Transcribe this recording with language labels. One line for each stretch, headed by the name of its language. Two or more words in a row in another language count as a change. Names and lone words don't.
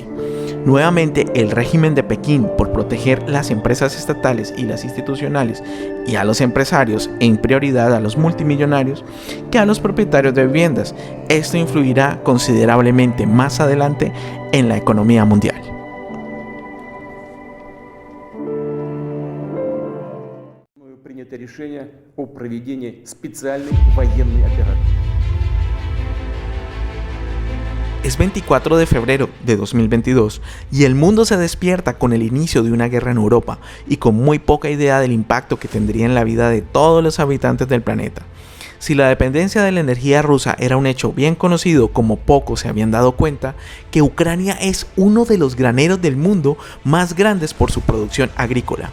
Spanish: Nuevamente, el régimen de Pekín, por proteger las empresas estatales y las institucionales y a los empresarios, en prioridad a los multimillonarios, que a los propietarios de viviendas. Esto influirá considerablemente más adelante en la economía mundial.
Russian: Решение о проведении специальной военной операции.
Spanish: Es 24 de febrero de 2022 y el mundo se despierta con el inicio de una guerra en Europa y con muy poca idea del impacto que tendría en la vida de todos los habitantes del planeta. Si la dependencia de la energía rusa era un hecho bien conocido, como pocos se habían dado cuenta que Ucrania es uno de los graneros del mundo más grandes por su producción agrícola.